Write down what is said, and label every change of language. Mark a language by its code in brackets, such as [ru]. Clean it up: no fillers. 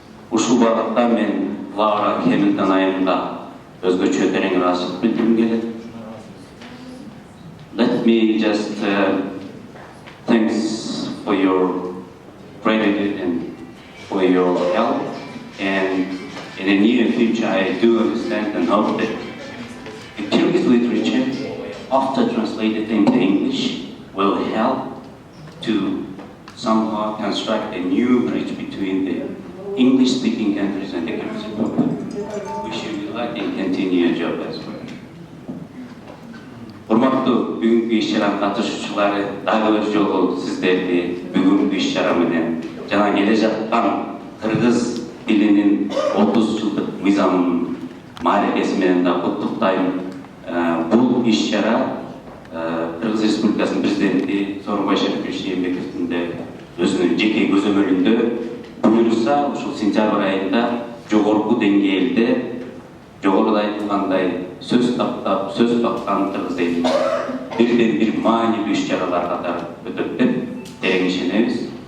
[ky] Ушул багытта мен Лаура Хэмилтон айымга өзгөчө терең ыраазычылык билдиргим келет. [en] Let me just thanks for your gratitude and for your help, and in the near future I do understand and hope that the Kyrgyz literature, after translated into English, will help to somehow construct a new bridge between the English-speaking countries and the Kyrgyz Republic. Wish you good luck and continue your job as well. [ky] Урматтуу бүгүнкү иш-чаранын катышуучулары, дагы бир жолу сиздерди бүгүнкү иш-чара менен жана келе жаткан Кыргыз тилинин 30 жылдык мыйзамын маарифеси менен да куттуктайм. Бул иш-чара Кыргыз Республикасынын президенти Сооронбай Шарипович Жээнбековдун да өзүнүн жеке көзөмөлүндө буюрса ушул сентябрь айында жогорку деңгээлде жогоруда айтылгандай сөз таптап, сөз баккан кыргыз элин бирден бир маанилүү иш-чаралар катары өтөт деп терең ишенебиз.